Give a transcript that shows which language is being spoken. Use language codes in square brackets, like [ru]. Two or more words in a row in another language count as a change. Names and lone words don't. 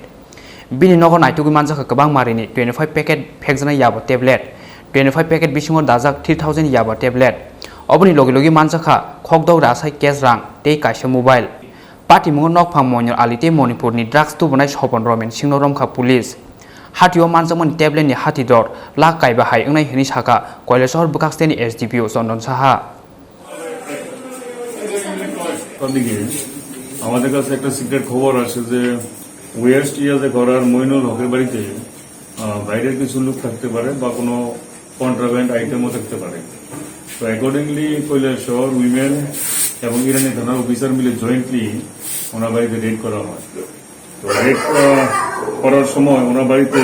[trp] Bini nogo naitugi manjaka kabang marini 25 packet phekjana yaba tablet 25 packet bisingo dajak 3000 yaba tablet oboni logi manjaka khokdog rasai cash rang tei kaisa [en] mobile party [trp] mungo nokphang monyor alite Manipur ni drugs tu banai Sopon Roman Singh romkha police hatio manjamani tablet ni hati dor la kaiba hai angnai hini saka Koilashor bukhasteni SDPO Chandran Saha [bn] আমাদের কাছে একটা সিক্রেট খবর আছে যে ওয়েস্ট ইয়াজে করার মইনুল হকের বাড়িতে বাইরের কিছু লোক থাকতে পারে বা কোনো [en] contraband item [bn] থাকতে পারে তো অ্যাকর্ডিংলি কৈলাসহর উইমেন এবং ইরানি থানার অফিসার মিলে জয়েন্টলি ওনার বাড়িতে রেড করা হয় তো রেড করার সময় ওনার বাড়িতে